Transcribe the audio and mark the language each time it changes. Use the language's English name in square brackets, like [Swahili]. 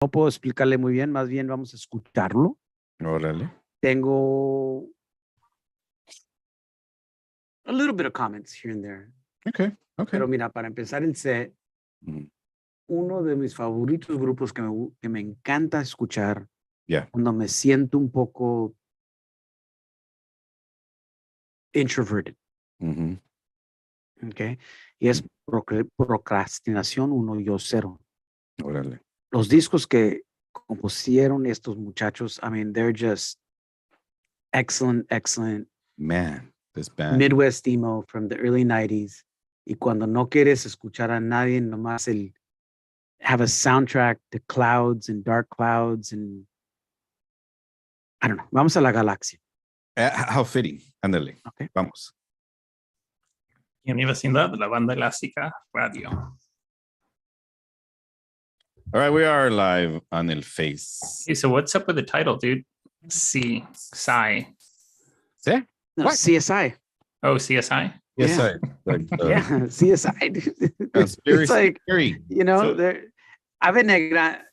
[Spanish] no puedo explicarle muy bien, más bien vamos a escucharlo. Órale. Tengo [English] a little bit of comments here and there. Okay. [Spanish] Pero mira, para empezar el set, uno de mis favoritos grupos que me encanta escuchar cuando me siento un poco [English] introverted. [Spanish] Okay. Y es Procrastinación 1 y 0. Órale. Los discos que compusieron estos muchachos, [English] I mean, they're just excellent. Man, this band. Midwest emo from the early 90s. [Spanish] Y cuando no quieres escuchar a nadie, nomás [English] have a soundtrack to clouds and dark clouds and I don't know. [Spanish] Vamos a la galaxia. [English] How fitting. [Spanish] Ándale. [English] Okay. [Spanish] Vamos. Y en mi vecindad, la banda elástica radio. [English] All right, we are live on El Face. Hey, so what's up with the title, dude? Psy. [Spanish] ¿Sí? No, [English] What? CSI. Oh, CSI? Yes, Yeah. I. Like, Yeah, CSI. Dude. It's like, you know, they're Ave Negra,